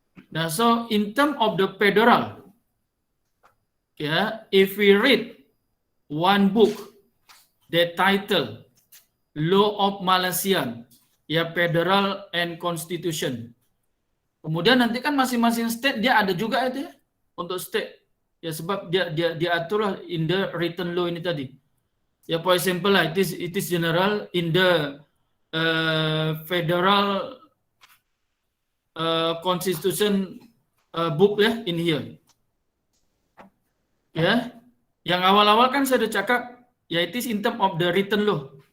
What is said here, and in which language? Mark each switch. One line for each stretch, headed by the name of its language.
English: Now, so in terms of the federal, if we read one book, the title Law of Malaysia, Federal and Constitution.
Malay: Kemudian nanti kan masing-masing state dia ada juga itu untuk state. Sebab dia aturlah
English: in the written law
Malay: ini tadi.
English: For example lah, it is general in the federal constitution book in here.
Malay: Yang awal-awal kan saya sudah cakap,
English: it is in term of the written law.